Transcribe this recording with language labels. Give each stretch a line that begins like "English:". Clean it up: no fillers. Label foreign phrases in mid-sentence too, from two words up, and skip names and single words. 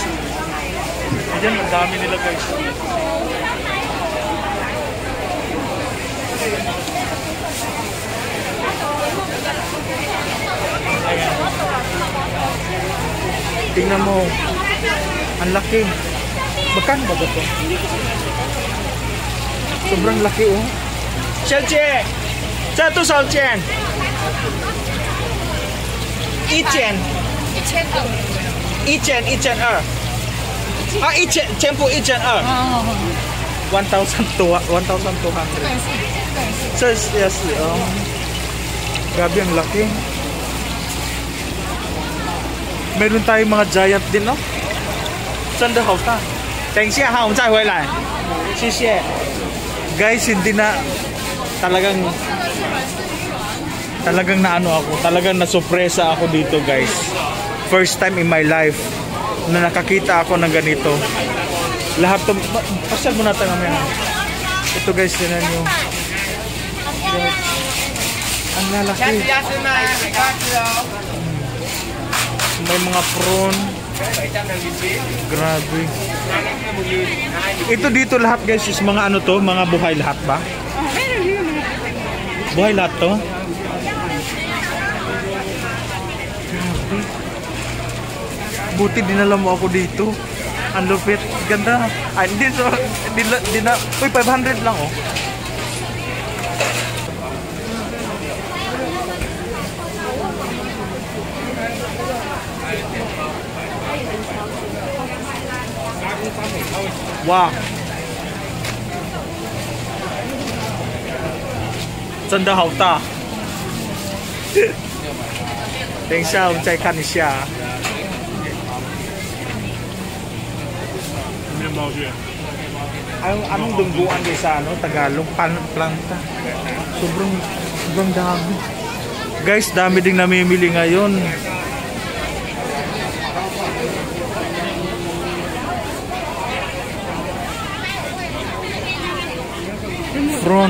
Filipino: Ayan, ang dami nila guys. Ayan. Tingnan mo. Ang laki. Magkano ba ito? Sobrang laki oh.
Chinese: Xiaojie! 这多少钱？一千二啊，全部1200 1,200 这也是哦。
Filipino: Grabe ang laki. Meron tayong mga giant din, no?
Chinese: 真的好大。等一下哈，我们再回来。
Filipino: 谢谢。Guys, hindi na talagang na ano ako, talagang nasurpresa ako dito guys.
English: First time in my life
Filipino: na nakakita ako ng ganito. Lahat to, pasyal muna tayo mamaya. Ito guys, tinan nyo. Ang lalaki. May mga prawn. Grabe. Ito dito lahat guys is mga ano to, mga buhay lahat ba? Buhay lahat to? Buti dinala mo ako dito. Ang lupit. Ganda. Ay, hindi so, di na. Uy, 500 lang oh. Wow.
Chinese: 真的好大。等一下，我们再看一下。
Filipino: Anong dungguan guys sa ano? Tagalog? Planta. Sobrang dami. Guys, dami ding namimili ngayon. Prawn.